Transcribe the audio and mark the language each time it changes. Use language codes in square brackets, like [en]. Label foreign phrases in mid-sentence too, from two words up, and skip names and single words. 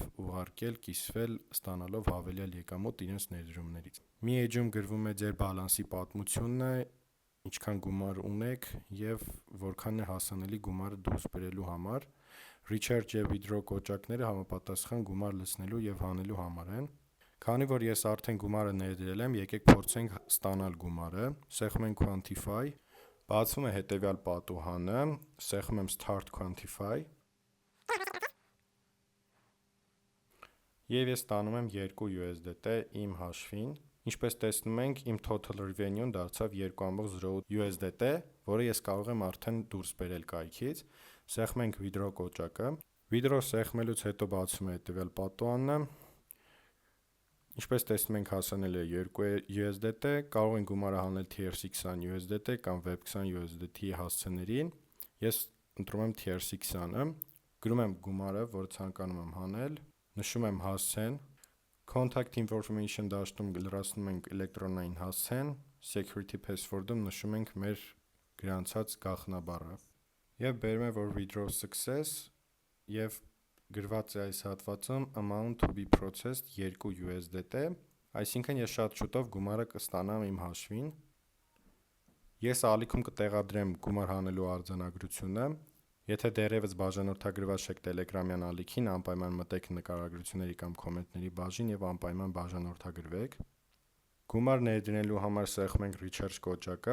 [hy] ուղարկել, կիսվել, ստանալով հավելյալ եկամուտ իրենց ներդրումներից։ Մի էջում գրվում է ձեր բալանսի պատմությունը, ինչքան գումար ունեք եւ որքան է հասանելի գումարը դուրս բերելու համար։ Recharge եւ Withdraw կոճակները համապատասխան գումար լցնելու եւ հանելու համար են։ Քանի որ ես արդեն գումարը ներդրել եմ, եկեք փորձենք ստանալ գումարը։ Սեղմում ենք Quantify, բացվում է հետեւյալ պատուհանը, սեղմում եմ [en] Start Quantify [hy] եւ ես ստանում եմ 2 USDT իմ հաշվին։ Ինչպես տեսնում ենք, իմ [en] total revenue-ն [hy] դարձավ 2.08 USDT, որը ես կարող եմ արդեն դուրս բերել կայքից։ Սեղմում ենք Withdraw կոճակը։ Withdraw սեղմելուց հետո բացում է հետեւյալ պատուհանը։ Ինչպես տեսնում ենք, հասանել է 2 USDT, կարող ենք գումարը հանել TRC20 USDT կամ Web20 USDT հասցեներին։ Ես ընտրում եմ TRC20-ը, գրում եմ գումարը, որը ցանկանում եմ հանել, նշում եմ հասցեն, [en] Contact Information [hy] դաշտում լրացնում ենք էլեկտրոնային հասցեն, [en] Security Password-ում [hy] նշում ենք մեր գրանցած գաղտնաբառը եւ բերում է, որ [en] Withdraw Success [hy] եւ գրված է այս հատվածում [en] Amount to be processed 2 USDT, [hy] այսինքն ես շատ շուտով գումարը կստանամ իմ հաշվին։ Ես ալիքում կտեղադրեմ գումար հանելու արձանագրությունը։ Եթե դեռևս բաժանորդագրված չեք Telegram-յան ալիքին, անպայման մտեք նկարագրությունների կամ կոմենտների բաժին եւ անպայման բաժանորդագրվեք։ Գումար ներդնելու համար սեղմում ենք Recharge կոճակը,